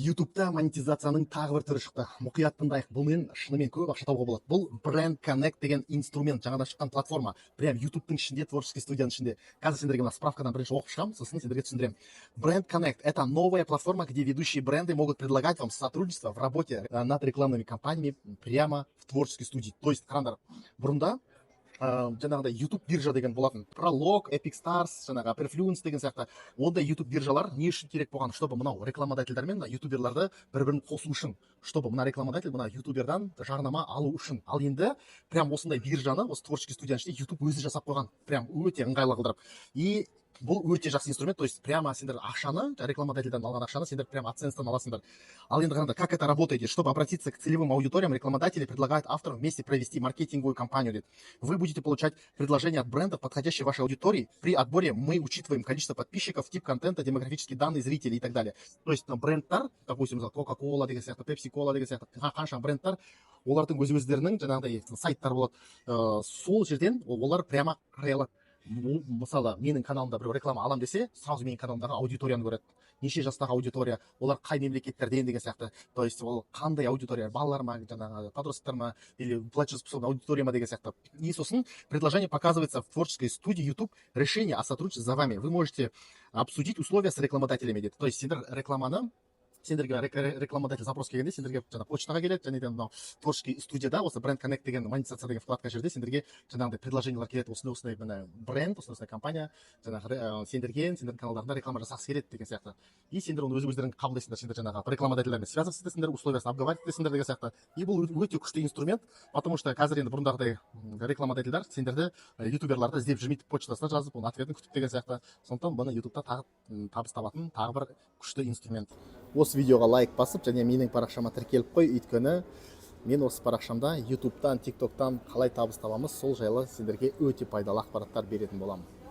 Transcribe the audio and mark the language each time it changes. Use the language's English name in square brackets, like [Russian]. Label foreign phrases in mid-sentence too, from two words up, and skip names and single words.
[Kazakh] YouTube'да монетизацияның тағы бір түрі шықты. Мұқият тыңдайық. Бұл мен шынымен көп ақша табуға болады. Бұл Brand Connect деген инструмент, жаңадан шыққан платформа. Прям YouTube'тың ішінде, творческий студияның ішінде. Қазір сендерге мына справкадан бірінші оқып шығамын, сосын сендерге түсіндіремін. Brand Connect — [Russian] это новая платформа, где ведущие бренды могут предлагать вам сотрудничество в работе над рекламными кампаниями прямо в творческой студии. То есть, [Kazakh] қараңдар, бұрында жаңағыдай YouTube биржа деген болатын. Prolog, Epic Stars, жаңағы Perfluence деген сияқты. Ондай YouTube биржалар не үшін керек болған? Чтобы мынау рекламодательдер мен ютуберларды бір-бірін қосу үшін. Чтобы мына рекламодатель мына ютубердан жарнама алу үшін. Ал енді прям осындай биржаны, осы творческий студияның ішінде YouTube өзі жасап қойған. Прям өте ыңғайлы қылдырып. И бұл өте жақсы инструмент. [Russian] То есть [Kazakh] прямо сендер ақшаны, рекламодательден алған ақшаны сендер прямо AdSense-тан аласыңдар. Ал енді қараңдар, [Russian] как это работает? Чтобы обратиться к целевым аудиториям, рекламодатели предлагают авторам вместе провести маркетинговую кампанию. Вы будете получать предложения от брендов, подходящие вашей аудитории. При отборе мы учитываем количество подписчиков, тип контента, демографические данные зрителей и так далее. То есть [Kazakh] брендтар, допустим, Coca-Cola деген сияқты, Pepsi-Cola деген сияқты, қанша брендтар, олардың өздерінің жаңағыдай сайттар болады. Сол жерден олар прямо қарай алады. Мысалы, менің каналымда бір реклама алам десе, сразу менің каналымдағы аудиторияны көреді. Неше жастағы аудитория, олар қай мемлекеттерден деген сияқты. [Russian] То есть [Kazakh] ол қандай аудитория, балалар ма, жаңағы подростктар ма, [Russian] или платежеспособная аудитория [Kazakh] ма деген сияқты. [Russian] И сосын предложение показывается в творческой студии YouTube, решение о сотрудничестве за вами. Вы можете обсудить условия с рекламодателями. То есть [Kazakh] сендер рекламаны, сендерге рекламодатель запрос келгенде сендерге жаңа почтаға келеді, және де мынау творческий студияда осы Brand Connect деген монетизация деген вкладка жерде сендерге жаңағыдай предложениялар келеді. Осындай мына бренд, осындай компания жаңағы сендердің каналдарында реклама жасағысы келеді деген сияқты. И сендер оны өздерің қабылдайсыңдар, сендер жаңағы рекламодательдермен связываетсіңдер, условиясын обговариваетсіңдер деген сияқты. И бұл өте күшті инструмент, [Russian] потому что [Kazakh] қазір енді бұрындағыдай рекламодательдер сендерді ютуберларды іздеп жүрмейді, почтасына жазып, оның ответін күтіп деген сияқты. Сондықтан бұны ютубта тағы табыс табатын тағы бір күшті инструмент. Осы видеоға лайк басып, және менің парақшама тіркеліп қой, өйткені мен осы парақшамда ютубтан, тиктоктан қалай табыс табамыз, сол жайлы сендерге өте пайдалы ақпараттар беретін боламын.